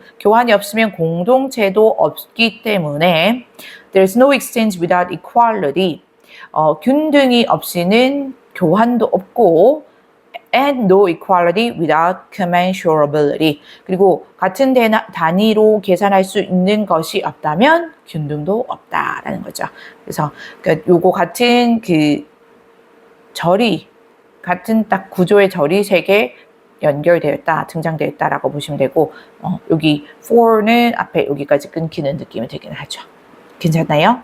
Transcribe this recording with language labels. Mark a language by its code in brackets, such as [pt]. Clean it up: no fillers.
[ko] 교환이 없으면 공동체도 없기 때문에 [en] there's no exchange without equality. [ko] 균등이 없이는 교환도 없고 [en] and no equality without commensurability. [ko] 그리고 같은 단위로 계산할 수 있는 것이 없다면 균등도 없다라는 거죠. 그래서 요거 같은 절이 같은 딱 구조의 절이 세 개 연결되어 있다, 등장되어 있다라고 보시면 되고 여기 for는 앞에 여기까지 끊기는 느낌이 되긴 하죠. 괜찮나요?